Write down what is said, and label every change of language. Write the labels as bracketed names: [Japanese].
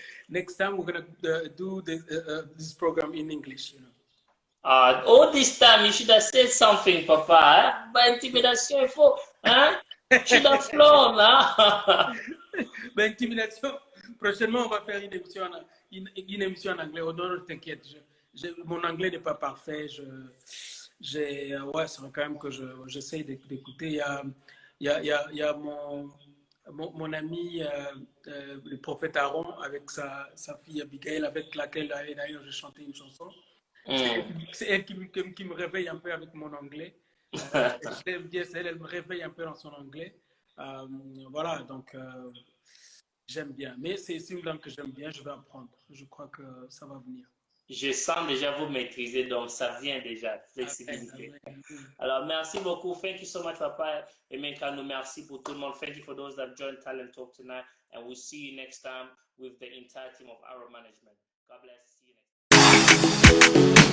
[English] Next time we're going to do this program in English, you know. All this time you should have said something, Papa. By intimidation, [French] il faut, hein? [English] You should have flown, hein? [French] Ben, intimidation. Prochainement, on va faire une émission en anglais. Oh, non, t'inquiète. Mon anglais n'est pas parfait. Ouais, c'est quand même que j'essaie d'écouter. Il y a mon ami, le prophète Aaron, avec sa fille Abigail, avec laquelle d'ailleurs j'ai chanté une chanson. C'est elle qui me réveille un peu avec mon anglais. Elle me réveille un peu dans son anglais. Voilà, donc j'aime bien. Mais c'est une langue que j'aime bien, je vais apprendre. Je crois que ça va venir. Je sens déjà vous maîtriser, donc ça vient déjà, flexibilité. Alors, merci beaucoup. [English] Thank you so much, Papa Aimé Kano. [French] Merci pour tout le monde. [English] Thank you for those that joined Talent Talk tonight. And we'll see you next time with the entire team of Arrow Management. God bless. See you next time.